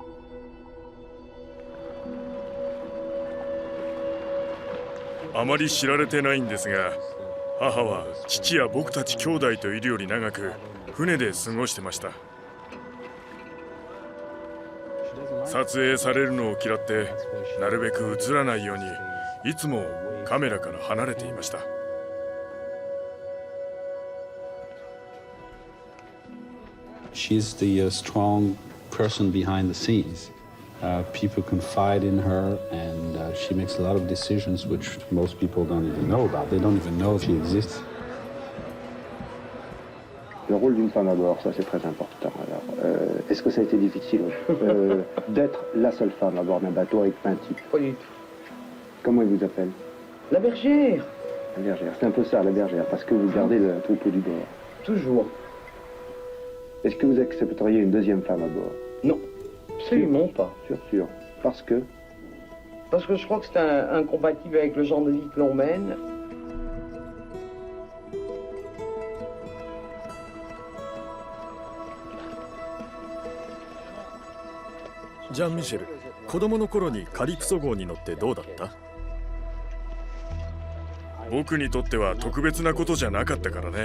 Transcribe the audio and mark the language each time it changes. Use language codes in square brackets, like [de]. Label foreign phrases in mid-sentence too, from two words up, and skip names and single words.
[ja] あまり知られてないんですが、母は父や僕たち兄弟といるより長く船で過ごしてました。撮影されるのを嫌ってなるべく映らないようにいつもカメラから離れていました。 [en] She's the strong person behind the scenes. People confide in her, and she makes a lot of decisions which most people don't even know about. They don't even know she exists. [fr] Le rôle d'une femme à bord, ça c'est très important. Alors, est-ce que ça a été difficile d'être la seule femme à bord d'un bateau avec 20 types? Pas du tout. Comment ils vous appellent? La bergère. La bergère, c'est un peu ça, la bergère, parce que vous gardez le troupeau du bord. Toujours. Est-ce que vous accepteriez une deuxième femme à bord? Non, absolument pas. Sûr. Parce que? Parce que je crois que c'est incompatible avec le genre de vie que l'on mène. [ja] ジャン・ミシェル、子供の頃にカリプソ号に乗ってどうだった？僕にとっては特別なことじゃなかったからね。